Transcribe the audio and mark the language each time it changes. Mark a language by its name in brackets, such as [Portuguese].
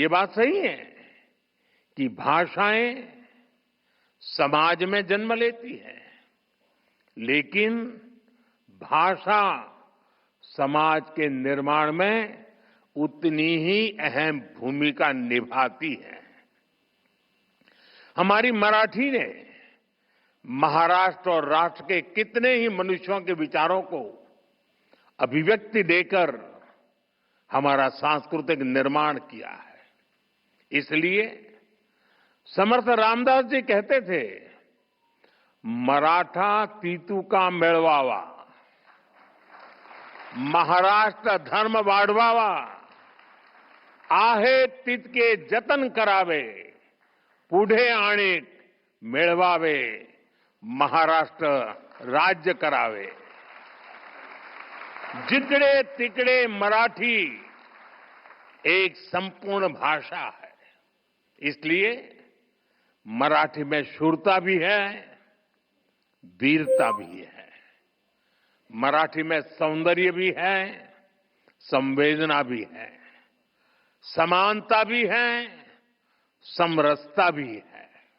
[Hindi] ये बात सही है कि भाषाएं समाज में जन्म लेती है, लेकिन भाषा समाज के निर्माण में उतनी ही अहम भूमिका निभाती है। हमारी मराठी ने महाराष्ट्र और राष्ट्र के कितने ही मनुष्यों के विचारों को अभिव्यक्ति देकर हमारा सांस्कृतिक निर्माण किया है। इसलिए समर्थ रामदास जी कहते थे, [Marathi] मराठा तीतू का मेळवावा, महाराष्ट्र धर्म वाढवावा, आहे तितके जतन करावे, पुढे आणीक मिळवावे, महाराष्ट्र राज्य करावे. जिकडे तिकडे [Hindi] मराठी एक संपूर्ण भाषा है. इसलिए मराठी में शूरता भी है, वीरता भी है. मराठी में सौंदर्य भी है, संवेदना भी है, समानता भी है, समरसता भी है.